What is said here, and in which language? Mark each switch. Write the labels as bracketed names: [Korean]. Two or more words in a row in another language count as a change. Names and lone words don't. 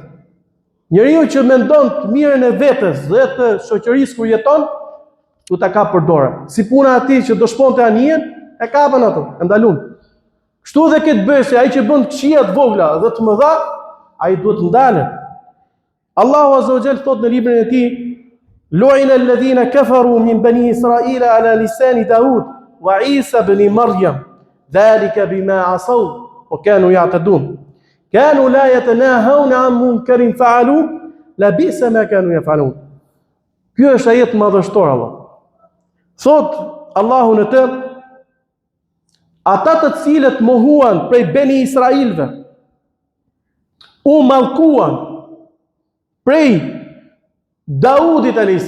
[Albanian] Njeriu që mendon të mirën e vetes dhe të shoqërisë ku jeton, du ta kap për dorë. Si puna e atij që do shponte anijen, e kapën ato, e ndalun. Kështu dhe këtë bësh, ai që bën këqija të vogla dhe të mëdha, ai duhet ndalet. [Arabic] الله عز وجل [Albanian] thot në librin e tij: [Arabic] "لعن الذين كفروا من بني إسرائيل على لسان داود وعيسى ابن مريم ذلك بما عصوا وكانوا يعتدون. كانوا لا يتناهون عن منكر فعلوه لبئس ما كانوا يفعلون." [Albanian] Kjo është ajet madhështor Allah. Thot Allahu në të, ata të cilët mohuan prej beni Israilve, u mallkuan prej Daudit a.s.